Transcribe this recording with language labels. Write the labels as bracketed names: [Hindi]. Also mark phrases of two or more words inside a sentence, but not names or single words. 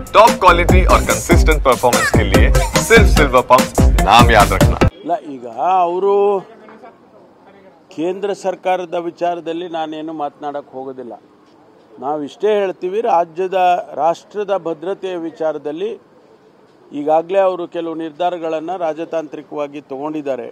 [English] top quality [Hindi] और [English] consistent performance [Hindi] के लिए सिर्फ सिल्वर पंप नाम याद रखना। [Kannada] ಈಗ ಅವರು ಕೇಂದ್ರ ಸರ್ಕಾರದ ವಿಚಾರದಲ್ಲಿ ನಾನೇನು ಮಾತನಾಡಕ್ಕೆ ಹೋಗೋದಿಲ್ಲ. ನಾವು ಇಷ್ಟೇ ಹೇಳ್ತೀವಿ, ರಾಷ್ಟ್ರದ ಭದ್ರತೆಯ ವಿಚಾರದಲ್ಲಿ ಈಗಾಗಲೇ ಅವರು ಕೆಲವು ನಿರ್ಧಾರಗಳನ್ನು ರಾಜತಾಂತ್ರಿಕವಾಗಿ ತಗೊಂಡಿದ್ದಾರೆ.